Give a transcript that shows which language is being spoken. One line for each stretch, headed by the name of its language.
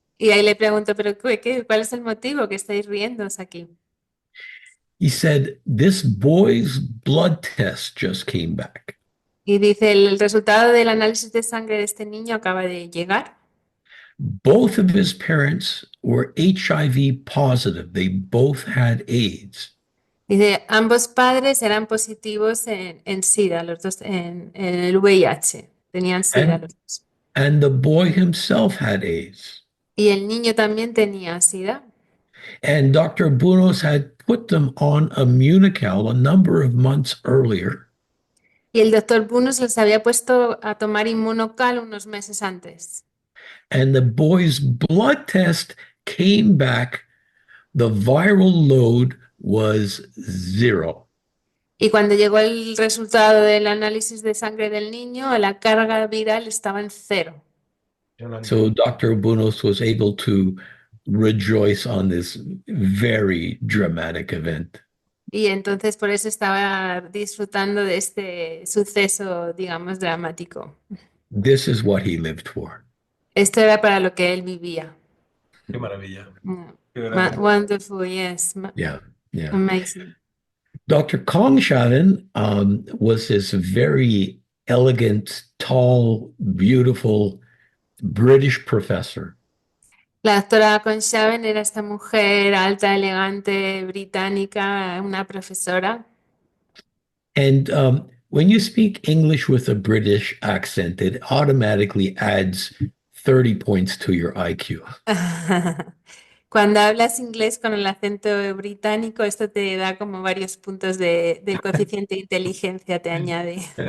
Spanish: Y ahí le pregunto, ¿pero cuál es el motivo que estáis riéndoos aquí?
English: He said, this boy's blood test just came back.
Spanish: Y dice, el resultado del análisis de sangre de este niño acaba de llegar.
English: Both of his parents were HIV positive. They both had AIDS.
Spanish: Dice, ambos padres eran positivos en SIDA, los dos en el VIH. Tenían SIDA
English: And,
Spanish: los dos.
English: and the boy himself had AIDS.
Spanish: Y el niño también tenía SIDA.
English: And Dr. Bunos had put them on Immunocal a number of months earlier.
Spanish: Y el doctor Bunus los había puesto a tomar Immunocal unos meses antes.
English: And the boy's blood test came back. The viral load was 0.
Spanish: Y cuando llegó el resultado del análisis de sangre del niño, la carga viral estaba en 0.
English: So Dr. Bunos was able to rejoice on this very dramatic event.
Spanish: Y entonces por eso estaba disfrutando de este suceso, digamos, dramático.
English: This is what he lived for.
Spanish: Esto era para lo que él vivía. Qué maravilla. Mm. Qué gran-
English: Wonderful, yes. Yeah, yeah. Amazing. Dr. Kongshaven was this very elegant, tall, beautiful British professor.
Spanish: La doctora Conshaven era esta mujer alta, elegante, británica, una profesora.
English: And when you speak English with a British accent, it automatically adds 30 points to your IQ.
Spanish: Cuando hablas inglés con el acento británico, esto te da como varios puntos del coeficiente de inteligencia, te añade.